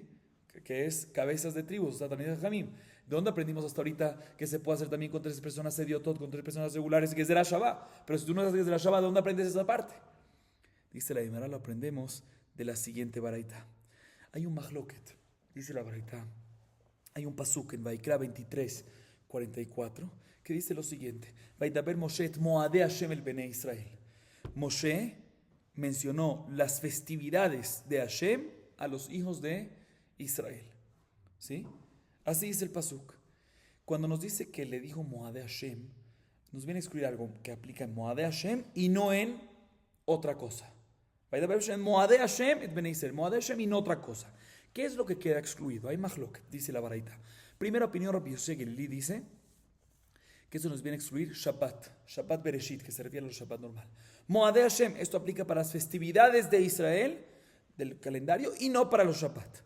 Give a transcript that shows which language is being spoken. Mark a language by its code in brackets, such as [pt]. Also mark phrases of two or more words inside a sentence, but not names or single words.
[es] Que es cabezas de tribus, o sea, también es Jamim. ¿De dónde aprendimos hasta ahorita que se puede hacer también con 3 personas Sediotot, con 3 personas regulares, que es de la Shabbat? Pero si tú no sabes que es de la Shabbat, ¿de dónde aprendes esa parte? Dice la Gemara, lo aprendemos de la siguiente baraita. Hay un mahloket, dice la baraita. Hay un pasuk en Vaikra 23, 44, que dice lo siguiente. [he] וידבר משה את מועדי השם אל בני ישראל. [es] Moshe mencionó las festividades de Hashem a los hijos de Israel. ¿Sí? Así dice el pasuk. Cuando nos dice que le dijo [he] מועדי השם, [es] nos viene a excluir algo que aplica en [he] מועדי השם [es] y no en otra cosa. [he] מועדי השם את בני ישראל. מועדי השם [es] y no otra cosa. ¿Qué es lo que queda excluido? Hay mahlok, dice la baraita. Primera opinión, Rabbi Yosef Gelili dice que eso nos viene a excluir [he] שבת בראשית, [es] que se refiere a los Shabbat normal. [he] מועדי השם, [es] esto aplica para las festividades de Israel, del calendario, y no para los Shabbat.